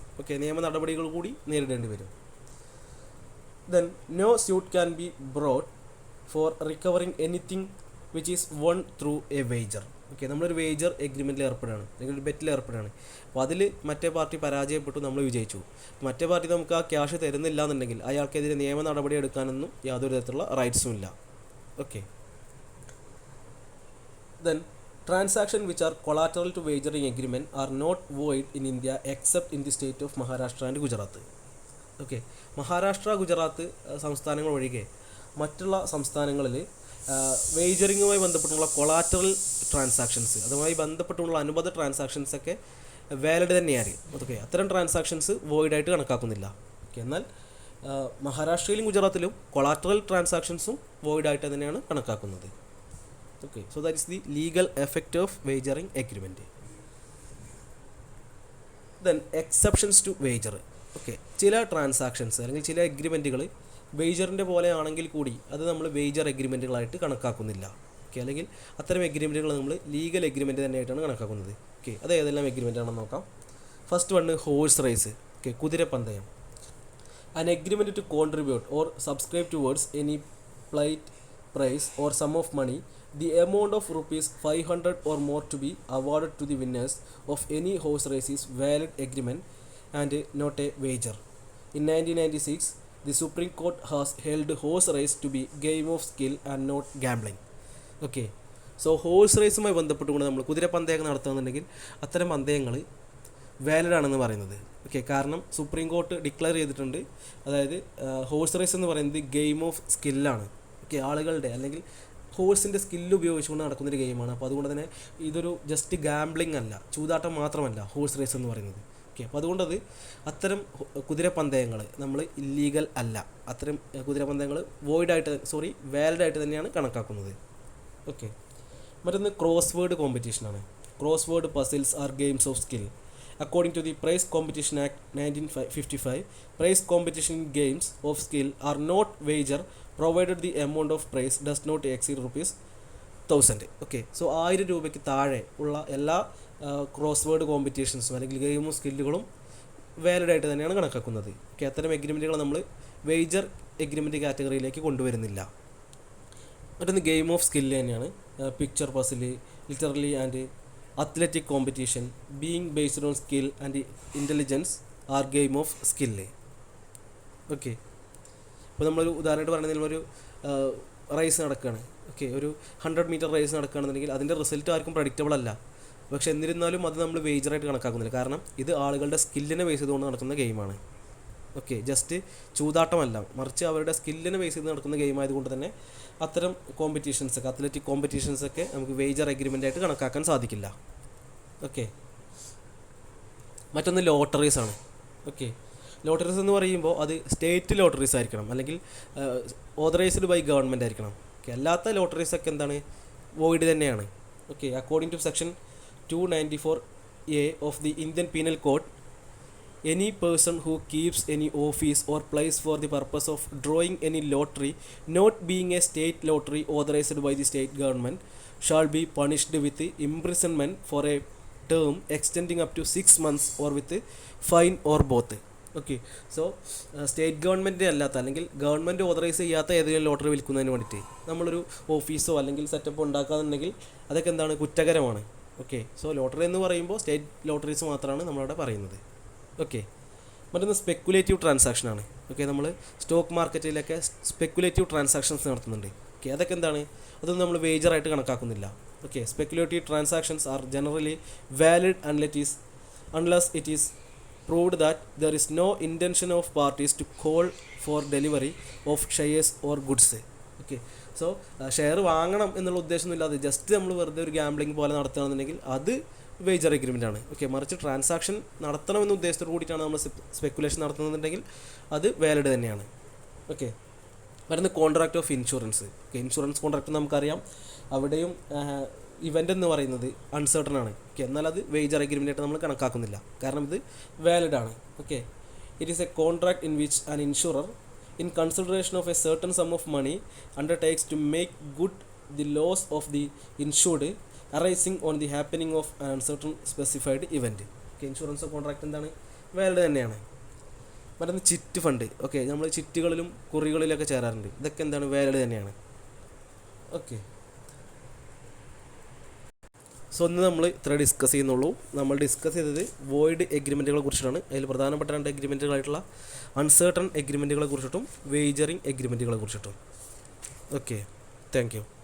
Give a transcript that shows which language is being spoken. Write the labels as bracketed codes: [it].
[ml] Okay, നിയമ നടപടികൾ കൂടി നേരിടേണ്ടി വരും. [en] Then no suit can be brought for recovering anything which is won through a wager. [ml] Okay, നമ്മളൊരു വേജർ എഗ്രിമെൻറ്റിൽ ഏർപ്പെടുകയാണ്, അല്ലെങ്കിൽ ഒരു ബെറ്റിൽ ഏർപ്പെടുകയാണ്. അപ്പോൾ അതിൽ മറ്റേ പാർട്ടി പരാജയപ്പെട്ടു, നമ്മൾ വിജയിച്ചു. മറ്റേ പാർട്ടി നമുക്ക് ആ ക്യാഷ് തരുന്നില്ല എന്നുണ്ടെങ്കിൽ അയാൾക്കെതിരെ നിയമ നടപടി എടുക്കാനൊന്നും യാതൊരു തരത്തിലുള്ള റൈറ്റ്സും ഇല്ല. [en] Okay, then transaction which are collateral to wagering agreement are not void in India except in the state of Maharashtra and Gujarat. [ml] Okay, Maharashtra, Gujarat സംസ്ഥാനങ്ങൾ ഒഴികെ മറ്റുള്ള സംസ്ഥാനങ്ങളിൽ വേജറിങ്ങുമായി ബന്ധപ്പെട്ടുള്ള കൊളാറ്ററൽ ട്രാൻസാക്ഷൻസ്, അതുമായി ബന്ധപ്പെട്ടുള്ള അനുബന്ധ ട്രാൻസാക്ഷൻസൊക്കെ വാലിഡ് തന്നെയാണ്. ഓക്കെ, അത്തരം ട്രാൻസാക്ഷൻസ് വോയിഡായിട്ട് കണക്കാക്കുന്നില്ല. ഓക്കെ, എന്നാൽ മഹാരാഷ്ട്രയിലും ഗുജറാത്തിലും കൊളാറ്ററൽ ട്രാൻസാക്ഷൻസും വോയിഡായിട്ട് തന്നെയാണ് കണക്കാക്കുന്നത്. [en] Okay, so that is the legal effect of wagering agreement. Then exceptions to wager. [ml] Okay, ചില ട്രാൻസാക്ഷൻസ് അല്ലെങ്കിൽ ചില എഗ്രിമെൻറ്റുകൾ വേജറിൻ്റെ പോലെ ആണെങ്കിൽ കൂടി അത് നമ്മൾ വേജർ എഗ്രിമെൻറ്റുകളായിട്ട് കണക്കാക്കുന്നില്ല. ഓക്കെ, അല്ലെങ്കിൽ അത്തരം എഗ്രിമെൻറ്റുകൾ നമ്മൾ ലീഗൽ എഗ്രിമെൻറ്റ് തന്നെയായിട്ടാണ് കണക്കാക്കുന്നത്. ഓക്കെ, അത് ഏതെല്ലാം എഗ്രിമെൻ്റ് ആണെന്ന് നോക്കാം. [en] First one horse race. Okay, കുതിരപ്പന്തയം. An agreement to contribute or subscribe towards any plight, prize or sum of money, the amount of rupees 500 or more to be awarded to the winners of any horse race is valid agreement and not a wager. In 1996, the Supreme Court has held horse race to be game of skill and not gambling. [ml] Okay, so horse റേസുമായി ബന്ധപ്പെട്ടുകൊണ്ട് നമ്മൾ കുതിരപ്പന്തയം നടത്തുകയാണെന്നുണ്ടെങ്കിൽ അത്തരം പന്തയങ്ങൾ valid ആണെന്ന് പറയുന്നത്. Okay, കാരണം supreme court declare ചെയ്തിട്ടുണ്ട്, അതായത് horse raise എന്ന് പറയുന്നത് ഗെയിം ഓഫ് സ്കില്ലാണ്. ഓക്കെ, ആളുകളുടെ അല്ലെങ്കിൽ ഹോഴ്സിൻ്റെ സ്കില്ല് ഉപയോഗിച്ചുകൊണ്ട് നടക്കുന്നൊരു ഗെയിമാണ്. അപ്പോൾ അതുകൊണ്ട് തന്നെ ഇതൊരു ജസ്റ്റ് ഗാംബ്ലിംഗ് അല്ല, ചൂതാട്ടം മാത്രമല്ല ഹോഴ്സ് റേസ് എന്ന് പറയുന്നത്. ഓക്കെ, അപ്പോൾ അതുകൊണ്ടത് അത്തരം കുതിരപ്പന്തയങ്ങൾ നമ്മൾ ഇല്ലീഗൽ അല്ല. അത്തരം കുതിരപ്പന്തയങ്ങൾ വാലിഡായിട്ട് തന്നെയാണ് കണക്കാക്കുന്നത്. ഓക്കെ, മറ്റൊന്ന് cross word കോമ്പറ്റീഷനാണ്. [en] Crossword puzzles are games of skill. According to the Prize Competition Act 1955, prize competition games of skill are not wager provided the amount of prize does not exceed ₹1000. [ml] Okay, so 1000 രൂപയ്ക്ക് താഴെ ഉള്ള എല്ലാ cross word കോമ്പറ്റീഷൻസും അല്ലെങ്കിൽ game of സ്കില്ലുകളും വാലിഡായിട്ട് തന്നെയാണ് കണക്കാക്കുന്നത്. Okay, അത്തരം എഗ്രിമെൻറ്റുകൾ നമ്മൾ wager agreement കാറ്റഗറിയിലേക്ക് കൊണ്ടുവരുന്നില്ല. മറ്റൊന്ന് ഗെയിം ഓഫ് സ്കില്ല് തന്നെയാണ്. [en] Picture puzzle, literally and athletic competition being based on skill and intelligence are game of skill. [ml] Okay, ഇപ്പോൾ നമ്മളൊരു ഉദാഹരണമായിട്ട് പറയുന്നത് ഒരു റേസ് നടക്കുകയാണ്. ഓക്കെ, ഒരു 100 മീറ്റർ റേസ് നടക്കുകയാണെന്നുണ്ടെങ്കിൽ അതിൻ്റെ റിസൾട്ട് ആർക്കും പ്രഡിക്റ്റബിൾ അല്ല. പക്ഷേ എന്നിരുന്നാലും അത് നമ്മൾ വേജറായിട്ട് കണക്കാക്കുന്നില്ല. കാരണം ഇത് ആളുകളുടെ സ്കില്ലിനെ ബേസ് ചെയ്തുകൊണ്ട് നടക്കുന്ന ഗെയിമാണ്. ഓക്കെ, ജസ്റ്റ് ചൂതാട്ടമല്ല, മറിച്ച് അവരുടെ സ്കില്ലിനെ ബേസ് ചെയ്ത് നടക്കുന്ന ഗെയിം ആയതുകൊണ്ട് തന്നെ അത്തരം കോമ്പറ്റീഷൻസൊക്കെ, അത്ലറ്റിക് കോമ്പറ്റീഷൻസൊക്കെ നമുക്ക് വേജർ എഗ്രിമെൻ്റായിട്ട് കണക്കാക്കാൻ സാധിക്കില്ല. ഓക്കെ, മറ്റൊന്ന് ലോട്ടറീസ് ആണ്. ഓക്കെ, ലോട്ടറീസ് എന്ന് പറയുമ്പോൾ അത് സ്റ്റേറ്റ് ലോട്ടറീസ് ആയിരിക്കണം, അല്ലെങ്കിൽ ഓതറൈസ്ഡ് ബൈ ഗവൺമെൻറ് ആയിരിക്കണം. ഓക്കെ, അല്ലാത്ത ലോട്ടറീസൊക്കെ എന്താണ്, വോയിഡ് തന്നെയാണ്. [en] Okay, according to section 294A of the Indian penal code, any person who keeps any office or place for the purpose of drawing any lottery not being a state lottery authorized by the state government shall be punished with imprisonment for a term extending up to 6 months or with fine or both. [ml] Okay, so state government അല്ലാത്ത അല്ലെങ്കിൽ government authorise ചെയ്യാത്ത ഏതെങ്കിലും lottery വിൽക്കുന്നതിന് വേണ്ടിയിട്ട് നമ്മളൊരു ഓഫീസോ അല്ലെങ്കിൽ setup ഉണ്ടാക്കാന്നുണ്ടെങ്കിൽ അതൊക്കെ എന്താണ്, കുറ്റകരമാണ്. Okay, so lottery എന്ന് പറയുമ്പോൾ സ്റ്റേറ്റ് ലോട്ടറീസ് മാത്രമാണ് നമ്മളവിടെ പറയുന്നത്. ഓക്കെ, മറ്റൊന്ന് സ്പെക്കുലേറ്റീവ് ട്രാൻസാക്ഷനാണ്. ഓക്കെ, നമ്മൾ സ്റ്റോക്ക് മാർക്കറ്റിലൊക്കെ സ്പെക്കുലേറ്റീവ് ട്രാൻസാക്ഷൻസ് നടത്തുന്നുണ്ട്. ഓക്കെ, അതൊക്കെ എന്താണ്, അതൊന്നും നമ്മൾ വേജറായിട്ട് കണക്കാക്കുന്നില്ല. [en] Okay, speculative transactions are generally valid unless it is proved that there is no intention of parties to call for delivery of shares or goods. [ml] Okay, so share വാങ്ങണം എന്നുള്ള ഉദ്ദേശമൊന്നുമില്ലാതെ just നമ്മൾ വെറുതെ ഒരു ഗാംബ്ലിംഗ് പോലെ നടത്തുകയാണെന്നുണ്ടെങ്കിൽ അത് വേജർ എഗ്രിമെൻ്റ് ആണ്. Okay, മറിച്ച് transaction നടത്തണമെന്ന ഉദ്ദേശത്തോടു കൂടിയിട്ടാണ് നമ്മൾ സ്പെക്കുലേഷൻ നടത്തുന്നുണ്ടെങ്കിൽ അത് വാലിഡ് തന്നെയാണ്. ഓക്കെ, വരുന്ന contract of insurance. Okay, insurance contract നമുക്കറിയാം, അവിടെയും ഇവൻ്റ് എന്ന് പറയുന്നത് അൺസർട്ടൺ ആണ്. ഓക്കെ, എന്നാൽ അത് വേജർ എഗ്രിമെൻ്റ് ആയിട്ട് നമ്മൾ കണക്കാക്കുന്നില്ല, കാരണം ഇത് വാലിഡ് ആണ്. [en] Okay, it is a contract in which an insurer in consideration of a certain sum of money undertakes to make good the loss of the insured arising on the happening of an uncertain specified event. [ml] Okay, insurance contract എന്താണ്, valid തന്നെയാണ്. മറ്റൊന്ന് chit fund. Okay, നമ്മൾ ചിറ്റുകളിലും കുറികളിലൊക്കെ ചേരാറുണ്ട്, ഇതൊക്കെ എന്താണ്, valid തന്നെയാണ്. Okay, so ഇന്ന് നമ്മൾ ഇത്ര ഡിസ്കസ് ചെയ്യുന്നുള്ളൂ. നമ്മൾ ഡിസ്കസ് ചെയ്തത് വോയിഡ് എഗ്രിമെൻറ്റുകളെ കുറിച്ചിട്ടാണ്. അതിൽ പ്രധാനപ്പെട്ട 2 എഗ്രിമെൻറ്റുകളായിട്ടുള്ള അൺസർട്ടൺ എഗ്രിമെൻറ്റുകളെ കുറിച്ചിട്ടും വേജറിങ് എഗ്രിമെൻറ്റുകളെ കുറിച്ചിട്ടും. Okay, thank you.